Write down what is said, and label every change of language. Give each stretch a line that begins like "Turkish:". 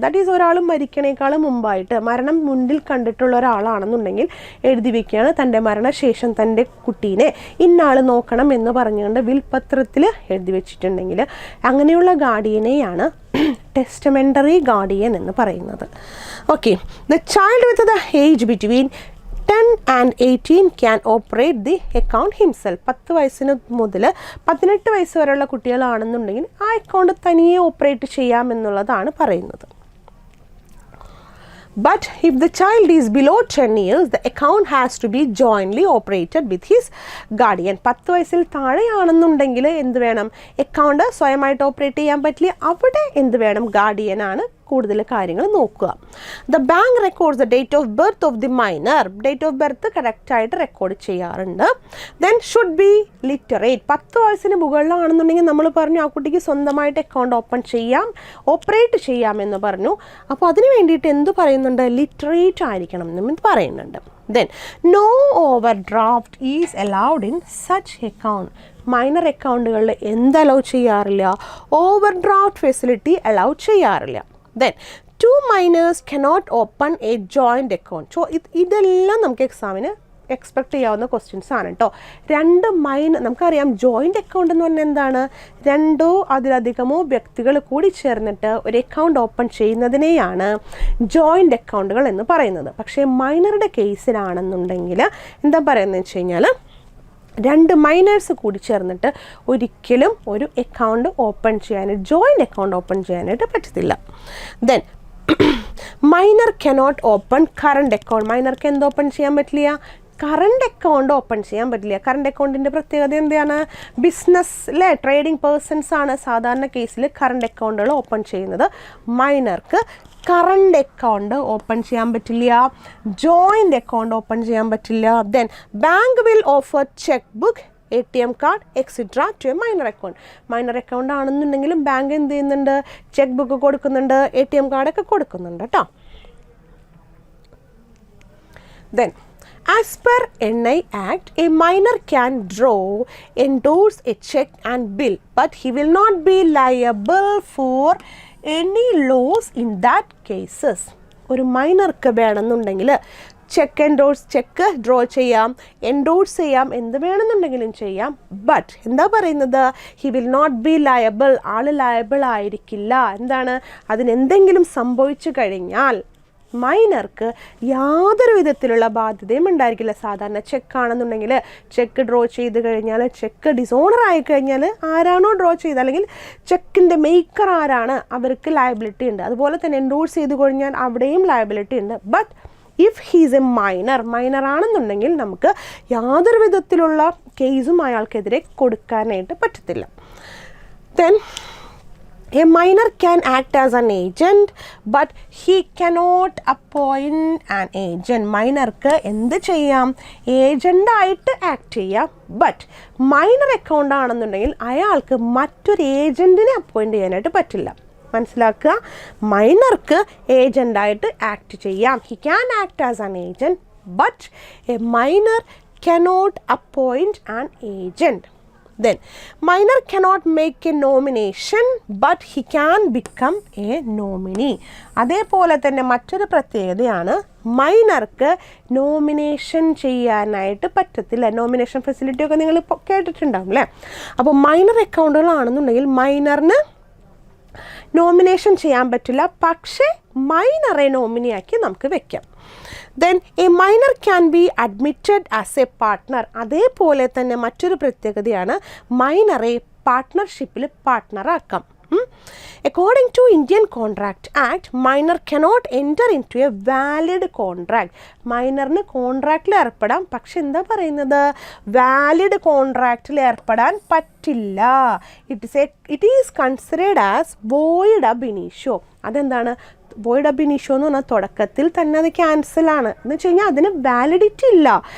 English: that is
Malayalam: ഒരാൾ മരിക്കണേക്കാളും മുമ്പായിട്ട് മരണം മുന്നിൽ കണ്ടിട്ടുള്ള ഒരാളാണെന്നുണ്ടെങ്കിൽ എഴുതി വയ്ക്കുകയാണ് തൻ്റെ മരണശേഷം തൻ്റെ കുട്ടീനെ ഇന്നാൾ നോക്കണം എന്ന് പറഞ്ഞുകൊണ്ട് വിൽപത്രത്തിൽ എഴുതി വെച്ചിട്ടുണ്ടെങ്കിൽ അങ്ങനെയുള്ള ഗാർഡിയനെയാണ് ടെസ്റ്റമെൻ്ററി ഗാർഡിയൻ എന്ന് പറയുന്നത്.
English: Okay, the child with the age between 10 and 18 can operate the account himself.
Malayalam: 10 വയസ്സിന് മുതൽ 18 വയസ്സ് വരെയുള്ള കുട്ടികളാണെന്നുണ്ടെങ്കിൽ ആ അക്കൗണ്ട് തനിയെ ഓപ്പറേറ്റ് ചെയ്യാമെന്നുള്ളതാണ് പറയുന്നത്.
English: But if the child is below 10 years, the account has to be jointly operated with his guardian.
Malayalam: 10 വയസ്സിൽ താഴെയാണെന്നുണ്ടെങ്കിൽ എന്ത് വേണം? അക്കൗണ്ട് സ്വയമായിട്ട് ഓപ്പറേറ്റ് ചെയ്യാൻ പറ്റില്ല. അവിടെ എന്ത് വേണം? ഗാർഡിയനാണ് കൂടുതൽ കാര്യങ്ങൾ നോക്കുക.
English: The bank records the date of birth of the minor.
Malayalam: Date of birth കറക്റ്റായിട്ട് റെക്കോർഡ് ചെയ്യാറുണ്ട്.
English: Then should be literate.
Malayalam: 10 വയസ്സിന് മുകളിലാണെന്നുണ്ടെങ്കിൽ നമ്മൾ പറഞ്ഞു ആ കുട്ടിക്ക് സ്വന്തമായിട്ട് അക്കൗണ്ട് ഓപ്പൺ ചെയ്യാം, ഓപ്പറേറ്റ് ചെയ്യാമെന്ന് പറഞ്ഞു. അപ്പോൾ അതിന് വേണ്ടിയിട്ട് എന്ത് പറയുന്നുണ്ട്? ലിറ്ററേറ്റ് ആയിരിക്കണം എന്ന് പറയുന്നുണ്ട്.
English: Then no overdraft is allowed in such account.
Malayalam: Minor അക്കൗണ്ടുകളിൽ എന്ത് അലൗ ചെയ്യാറില്ല? ഓവർ ഡ്രാഫ്റ്റ് ഫെസിലിറ്റി അലൗ ചെയ്യാറില്ല.
English: Then 2 minors cannot open a joint account.
Malayalam: So ഇതെല്ലാം നമുക്ക് എക്സാമിന് എക്സ്പെക്ട് ചെയ്യാവുന്ന ക്വസ്റ്റ്യൻസ് ആണ് കേട്ടോ. 2 നമുക്കറിയാം ജോയിൻ്റ് അക്കൗണ്ട് എന്ന് പറഞ്ഞാൽ എന്താണ്? 2 അതിലധികമോ വ്യക്തികൾ കൂടി ചേർന്നിട്ട് ഒരു അക്കൗണ്ട് ഓപ്പൺ ചെയ്യുന്നതിനെയാണ് ജോയിൻ്റ് അക്കൗണ്ടുകൾ എന്ന് പറയുന്നത്. പക്ഷേ മൈനറുടെ കേസിലാണെന്നുണ്ടെങ്കിൽ എന്താ പറയുന്നത് വെച്ച് കഴിഞ്ഞാൽ 2 മൈനേഴ്സ് കൂടി ചേർന്നിട്ട് ഒരിക്കലും ഒരു അക്കൗണ്ട് ഓപ്പൺ ചെയ്യാനായിട്ട് ജോയിൻ്റ് അക്കൗണ്ട് ഓപ്പൺ ചെയ്യാനായിട്ട് പറ്റത്തില്ല.
English: Then minor cannot open current account.
Malayalam: മൈനർക്ക് എന്ത് ഓപ്പൺ ചെയ്യാൻ പറ്റില്ല? കറണ്ട് അക്കൗണ്ട് ഓപ്പൺ ചെയ്യാൻ പറ്റില്ല. കറണ്ട് അക്കൗണ്ടിൻ്റെ പ്രത്യേകത എന്താണ്? ബിസിനസ് അല്ലേ, ട്രേഡിംഗ് പേഴ്സൺസ് ആണ് സാധാരണ കേസിൽ കറണ്ട് അക്കൗണ്ടുകൾ ഓപ്പൺ ചെയ്യുന്നത്. മൈനർക്ക് കറണ്ട് അക്കൗണ്ട് ഓപ്പൺ ചെയ്യാൻ പറ്റില്ല, ജോയിൻ്റ് അക്കൗണ്ട് ഓപ്പൺ ചെയ്യാൻ പറ്റില്ല.
English: Then bank will offer cheque book, ATM card etcetera to a minor account.
Malayalam: Minor account ആണെന്നുണ്ടെങ്കിലും ബാങ്ക് എന്ത് ചെയ്യുന്നുണ്ട്? ചെക്ക് ബുക്ക് കൊടുക്കുന്നുണ്ട്, ATM കാർഡൊക്കെ കൊടുക്കുന്നുണ്ട് കേട്ടോ.
English: Then as per NI Act, a minor can draw, endorse a check and bill, but he will not be liable for any loss in that cases.
Malayalam: ഒരു മൈനർക്ക് വേണമെന്നുണ്ടെങ്കിൽ check draw ചെയ്യാം, endorse ചെയ്യാം, എന്ത് വേണമെന്നുണ്ടെങ്കിലും ചെയ്യാം. But എന്താ പറയുന്നത്?
English: He will not be liable.
Malayalam: All liable ആയിരിക്കില്ല. എന്താണ്? അതിനെന്തെങ്കിലും സംഭവിച്ചു കഴിഞ്ഞാൽ മൈനർക്ക് യാതൊരു വിധത്തിലുള്ള ബാധ്യതയും ഉണ്ടായിരിക്കില്ല. സാധാരണ ചെക്കാണെന്നുണ്ടെങ്കിൽ ചെക്ക് ഡ്രോ ചെയ്ത് കഴിഞ്ഞാൽ, ചെക്ക് ഡിസോണർ ആയി കഴിഞ്ഞാൽ ആരാണോ ഡ്രോ ചെയ്ത് അല്ലെങ്കിൽ ചെക്കിൻ്റെ മേക്കർ ആരാണ് അവർക്ക് ലയബിലിറ്റി ഉണ്ട്. അതുപോലെ തന്നെ എൻഡോഴ്സ് ചെയ്ത് കഴിഞ്ഞാൽ അവിടെയും ലയബിലിറ്റി ഉണ്ട്.
English: but if he's a minor
Malayalam: ആണെന്നുണ്ടെങ്കിൽ നമുക്ക് യാതൊരു വിധത്തിലുള്ള കേസും അയാൾക്കെതിരെ കൊടുക്കാനായിട്ട് പറ്റത്തില്ല.
English: Then a minor can act as an agent but he cannot appoint an agent.
Malayalam: മൈനർക്ക് എന്ത് ചെയ്യാം? ഏജൻ്റ് ആയിട്ട് ആക്ട് ചെയ്യാം. ബട്ട് മൈനർ അക്കൗണ്ട് ആണെന്നുണ്ടെങ്കിൽ അയാൾക്ക് മറ്റൊരു ഏജൻറ്റിനെ അപ്പോയിൻറ്റ് ചെയ്യാനായിട്ട് പറ്റില്ല. മനസ്സിലാക്കുക, മൈനർക്ക് ഏജൻ്റായിട്ട് ആക്ട് ചെയ്യാം.
English: He can act as an agent but a minor cannot appoint an agent. Then, minor cannot make a nomination, but he can become a nominee.
Malayalam: അതേപോലെ തന്നെ മറ്റൊരു പ്രത്യേകതയാണ് മൈനർക്ക് നോമിനേഷൻ ചെയ്യാനായിട്ട് പറ്റത്തില്ല. നോമിനേഷൻ ഫെസിലിറ്റി ഒക്കെ നിങ്ങൾ കേട്ടിട്ടുണ്ടാവും അല്ലേ? അപ്പോൾ മൈനർ അക്കൗണ്ടുകളാണെന്നുണ്ടെങ്കിൽ മൈനറിന് നോമിനേഷൻ ചെയ്യാൻ പറ്റില്ല, പക്ഷേ മൈനറെ നോമിനിയാക്കി നമുക്ക് വെക്കാം.
English: Then a minor can be admitted as a partner.
Malayalam: അതേപോലെ തന്നെ മറ്റൊരു പ്രത്യേകതയാണ് മൈനറെ പാർട്ട്ണർഷിപ്പിൽ പാർട്ട്ണറാക്കാം.
English: According to Indian Contract Act, minor cannot enter into a valid contract.
Malayalam: മൈനറിന് കോൺട്രാക്റ്റിൽ ഏർപ്പെടാം, പക്ഷെ എന്താ പറയുന്നത്, വാലിഡ് കോൺട്രാക്റ്റിൽ ഏർപ്പെടാൻ പറ്റില്ല.
English: It is considered as void ab initio.
Malayalam: അതെന്താണ് void ab initio എന്ന് പറഞ്ഞാൽ തുടക്കത്തിൽ തന്നെ അത് ക്യാൻസലാണ് എന്ന് വെച്ച് കഴിഞ്ഞാൽ അതിന് വാലിഡിറ്റി ഇല്ല.